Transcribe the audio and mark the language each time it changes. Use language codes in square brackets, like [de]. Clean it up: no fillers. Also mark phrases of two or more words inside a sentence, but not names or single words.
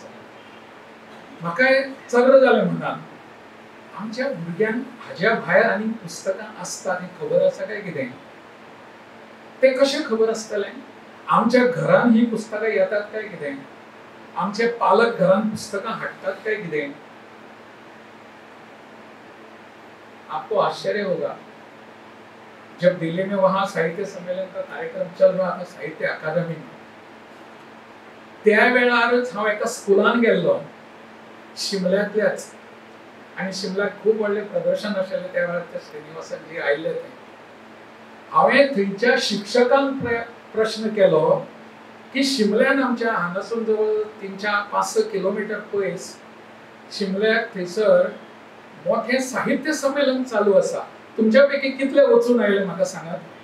[kok] म्हाका चर्र जालें मनान. आमच्या भुरग्यांक हाज्या भायर आनी पुस्तकां आसतात हें खबर आसा काय कितें. तें कशें खबर आसतलें. आमच्या घरान ही पुस्तकां येतात काय कितें. आमचे पालक घरान पुस्तकां हाडटात काय कितें. [hi] आपको आश्चर्य होगा जब दिल्ली में वहां साहित्य सम्मेलन का कार्यक्रम चल रहा था साहित्य अकादमी में. [kok] त्या वेळारच हांव एका स्कुलान गेल्लो. शिमल्यातल्याच आणि शिमल्यात खूप व्हडले प्रदर्शन आशिल्ले त्या वेळार ते श्रीनिवासन जी आयिल्ले ते हांवें थंयच्या शिक्षकांक प्रश्न केलो की शिमल्यान आमच्या हांगासून जवळ 3-5 किलोमीटर पयस शिमल्याक थंयसर मोठे साहित्य संमेलन चालू आसा, तुमच्या पैकी कितले वचून आयले म्हाका सांगात?